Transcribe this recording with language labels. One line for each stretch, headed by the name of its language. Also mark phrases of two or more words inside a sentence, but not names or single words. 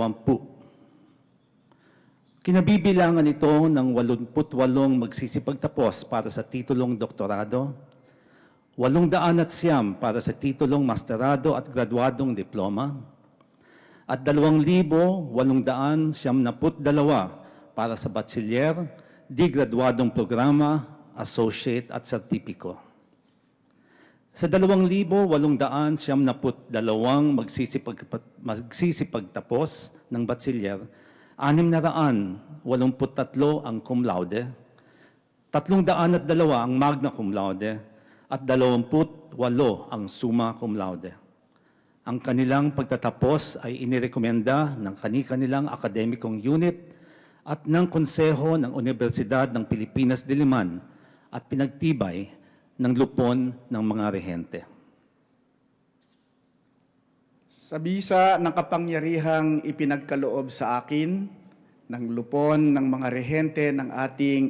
Filipino: Kinabibilangan ito ng 88 magsisipagtapos para sa titulong doktorado, 809 para sa titulong masterado at graduadong diploma, at 2,892 para sa bachelier, di graduadong programa, associate at sertipiko. Sa 2,892 magsisipagtapos ng bachelier, 683 ang
Latin: cum laude,
Filipino: 302 ang
Latin: magna cum laude,
Filipino: at 28 ang
Latin: summa cum laude.
Filipino: Ang kanilang pagtatapos ay inirekomenda ng kani-kanilang akademikong unit at ng Konseho ng Universidad ng Pilipinas, Diliman at pinagtibay ng lupon ng mga rehente. Sa bisa ng kapangyarihang ipinagkaloob sa akin ng lupon ng mga rehente ng ating